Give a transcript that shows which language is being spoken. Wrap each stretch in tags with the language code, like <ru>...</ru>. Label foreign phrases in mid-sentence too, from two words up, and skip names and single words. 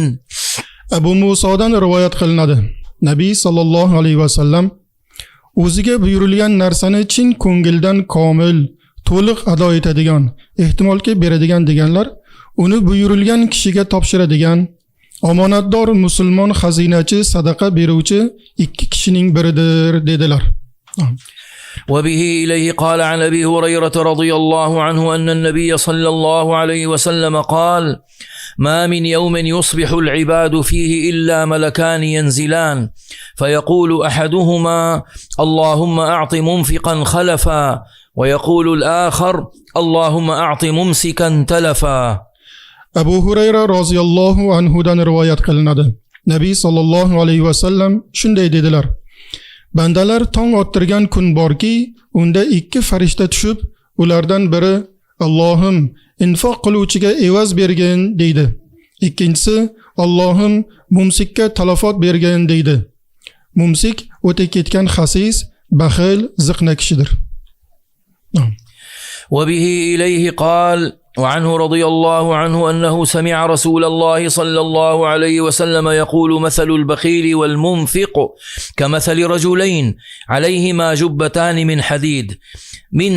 <uz>Abu Musodan rivoyat qilinadi. Nabiy</uz> <ar>صلى الله عليه وسلم</ar> <uz>o'ziga buyurilgan narsani chin ko'ngildan komil, to'liq ado etadigan, ehtimolki beradigan deganlar, uni buyurilgan kishiga topshiradigan omonatdor musulmon xazinachi, sadaqa beruvchi ikki kishining biridir dedilar.</uz> <ar>وبه إليه قال عن أبي هريرة رضي الله عنه أن النبي صلى الله عليه وسلم قال: ما من يوم يصبح العباد فيه إلا ملكان ينزلان فيقول أحدهما: اللهم أعط منفقا خلفا، ويقول الآخر: اللهم أعط ممسكا تلفا.</ar> <uz>Abu Hurayra</uz> <ar>رضي الله عنه</ar> <uz>rivoyat qilinadi. Nabiy</uz> <ar>صلى الله عليه وسلم</ar> <uz>shunday dedilar: Bandalar tong ottirgan kun borki, unda ikki farishta tushib, ulardan biri Allohim infoq qiluvchiga evaz bergin deydi. Ikkinchisi Allohim mumsikka talafot bergin deydi. Mumsik o'ta ketgan xasis, baxil, ziqna kishidir.</uz> <ar>وبه إليه قال وعنه رضي الله عنه أنه سمع رسول الله صلى الله عليه وسلم يقول: مثل البخيل والمنفق كمثل رجلين عليهما جبتان من حديد من</ar>